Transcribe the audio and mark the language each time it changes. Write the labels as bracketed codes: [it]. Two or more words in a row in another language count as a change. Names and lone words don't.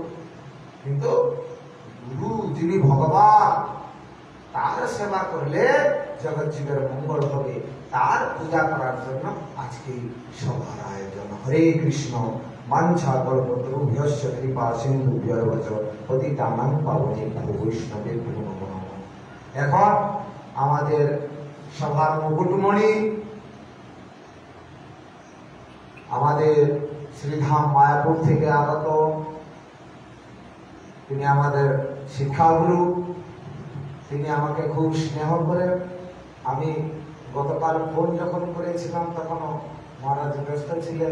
[bn] কিন্তু গুরু যিনি ভগবান, তার সেবা করলে জগৎ জীবের মঙ্গল হবে। তার পূজা করার জন্য আজকে সভার আয়োজন। [sa] হরে কৃষ্ণ মাঞ্ছা কল্পতরুভ্যশ্চ কৃপা সিন্ধুভ্যো চ পতিতানাং পাবনেভ্যো বৈষ্ণবেভ্যো নমো নমঃ। [bn] এখন আমাদের সভার মুকুটমণি আমাদের শ্রীধাম মায়াপুর থেকে আগত, তিনি আমাদের শিক্ষাগুরু। তিনি আমাকে খুব স্নেহ করে, আমি গতকাল ফোন যখন করেছিলাম তখনও মহারাজ ব্যস্ত ছিলেন।